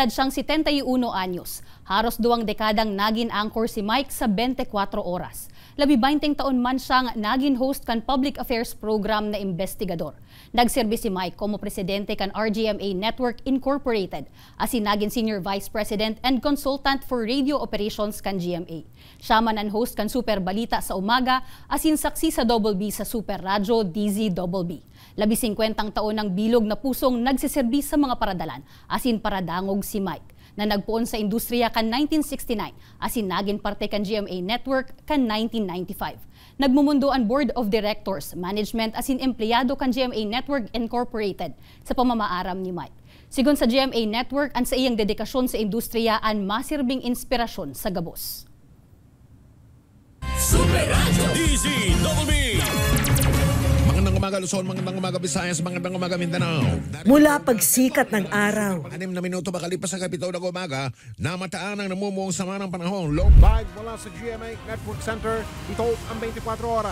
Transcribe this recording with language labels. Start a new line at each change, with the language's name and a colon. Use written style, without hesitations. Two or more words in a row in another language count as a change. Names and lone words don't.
Bikol: Nag-iedad siyang 71 anyos. Haros 2 dekadang naging anchor si Mike sa 24 oras. 20 taon man siyang naging host kan public affairs program na investigador. Nagserbi si Mike como presidente kan RGMA Network Incorporated, asin naging
English: senior vice president and consultant for radio operations
Bikol: kan GMA. Siya man ang host kan Super Balita sa umaga, asin saksi sa Double B sa Super Radio DZBB. 50 taon ng bilog na pusong nagsiserbi sa mga paradalan, asin paradangog si Mike, na nagpuon sa industriya kan 1969, asin naging parte kan GMA Network kan 1995. Nagmumundo ang Board of Directors, Management asin empleyado kan GMA Network Incorporated sa pamamaaram ni Mike. Sigon sa GMA Network, ang sa iyang dedikasyon sa industriya ang masirbing inspirasyon sa gabos. Super Radio DZBB.
Filipino: Magandang umaga Luzon, magandang umaga Visayas, magandang umaga Mindanao. Mula pagsikat ng araw, 6 na minuto makalipas sa kapitaw ng umaga, namataan ang namumuong sama ng panahon. Live mula sa GMA Network Center, ito ang 24 oras.